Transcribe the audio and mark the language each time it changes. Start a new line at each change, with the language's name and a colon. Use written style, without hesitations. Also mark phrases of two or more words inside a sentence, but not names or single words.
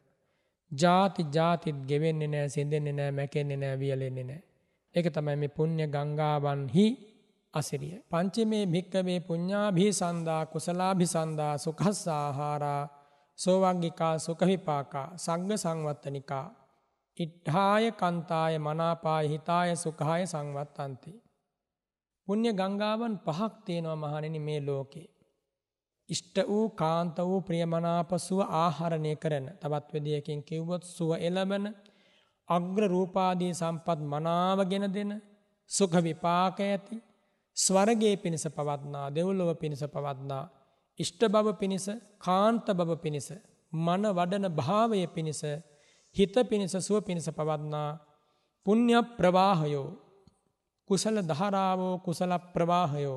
Sinhala: ජාති ජාතිත් ගෙවෙන්නේ නැහැ, සිඳෙන්නේ නැහැ, මැකෙන්නේ නැහැ, වියලෙන්නේ නැහැ. ඒක තමයි මේ පුණ්‍ය ගංගාවන්හි අසිරිය.
Pali: පංචමේ භික්කවේ පුඤ්ඤාභිසන්දා කුසලාභිසන්දා සුඛස්සාහාරා සෝවග්ගිකා සුඛ විපාකා සග්ග සංවත්තනිකා ඉට්ඨාය කන්තාය මනාපාය හිතාය සුඛාය සංවත්තන්ති.
Sinhala: පුණ්‍ය ගංගාවන් පහක් තියෙනවා මහණෙනි මේ ලෝකේ. ඉෂ්ට වූ කාන්ත වූ ප්‍රියමනාප සුව ආහරණය කරන, තවත් විදියකින් කිව්වොත් සුව එළබන, අග්‍ර රූපාදී සම්පත් මනාවගෙන දෙන, සුඛ විපාක ඇති, ස්වර්ගයේ පිණිස පවත්නා, දෙව්ලොව පිණිස පවත්නා, ඉෂ්ට බව පිණිස, කාන්ත බව පිණිස, මන වඩන භාවය පිණිස, හිත පිණිස, සුව පිණිස පවත්නා පුණ්‍ය ප්‍රවාහයෝ, කුසල ධාරාවෝ, කුසල ප්‍රවාහයෝ.